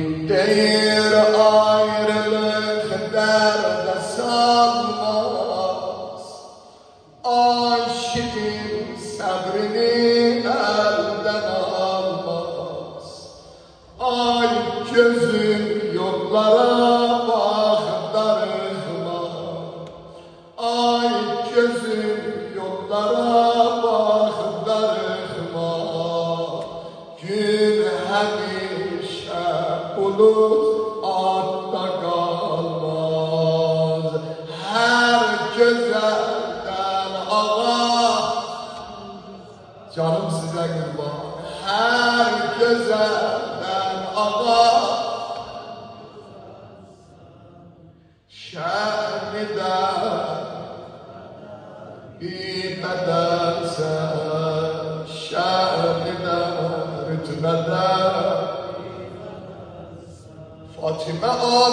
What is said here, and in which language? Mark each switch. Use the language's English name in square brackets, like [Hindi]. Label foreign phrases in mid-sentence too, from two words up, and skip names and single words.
[Turkish] Değil ayrılık derde sanmaz, aşıkın sabrini elden almaz. Ay gözüm yollara bak darıma, ay gözüm yollara bak darıma. [Azerbaijani] Gün həmişə bulut altta qalmaz. Hər gözəldən ağa, canım sizə qurban. Hər gözəldən ağa, şəni də bədəlsə, şəni də rütbədə Fatimə